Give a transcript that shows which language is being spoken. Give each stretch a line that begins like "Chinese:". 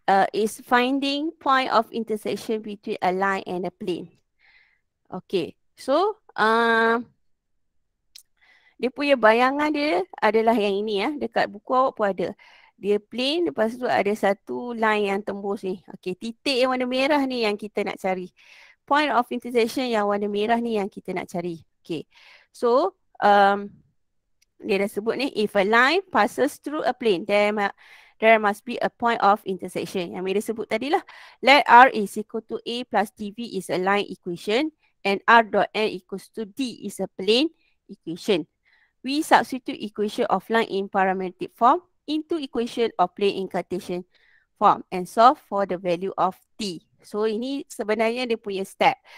English: Is finding point of intersection between a line and a plane. Okay.
Malay: So dia punya bayangan dia adalah yang ini ya. Dekat buku awak pun ada. Dia plane, lepas tu ada satu line yang tembus ni. Okay, titik yang warna merah ni yang kita nak cari. Point of intersection yang warna merah ni yang kita nak cari.
English: Okay,
Malay: so dia dah sebut ni,
English: if a line passes through a plane, there must be a point of intersection.
Malay: Yang Mira sebut tadi lah.
English: Let R is equal to A plus dV is a line equation and R dot N equals to D is a plane equation. We substitute equation of line in parametric form into equation of plane in Cartesian form and solve for the value of T.
Malay: So ini sebenarnya dia punya step.